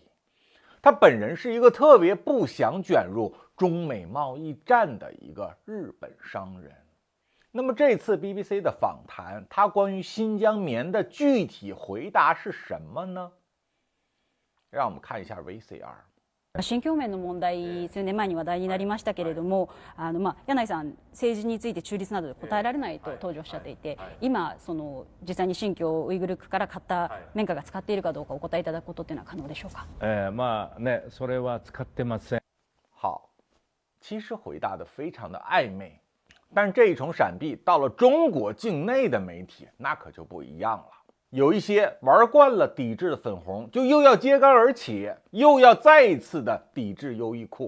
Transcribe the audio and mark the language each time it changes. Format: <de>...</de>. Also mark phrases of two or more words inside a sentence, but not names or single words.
<zh>他本人是一个特别不想卷入中美贸易战的一个日本商人。那么这次 BBC 的访谈，他关于新疆棉的具体回答是什么呢？让我们看一下 VCR。</zh> <ja>新疆棉の問題、数年前に話題になりましたけれども、柳井さん、政治について中立などで答えられないと当時おっしゃっていて、今実際に新疆ウイグル区から買った綿花が使っているかどうかお答えいただくことっていうのは可能でしょうか？まあね、それは使ってません。</ja> <zh>好，其实回答的非常的暧昧，但这一重闪避到了中国境内的媒体，那可就不一样了。有一些玩惯了抵制的粉红，就又要揭竿而起，又要再一次的抵制优衣库。</zh>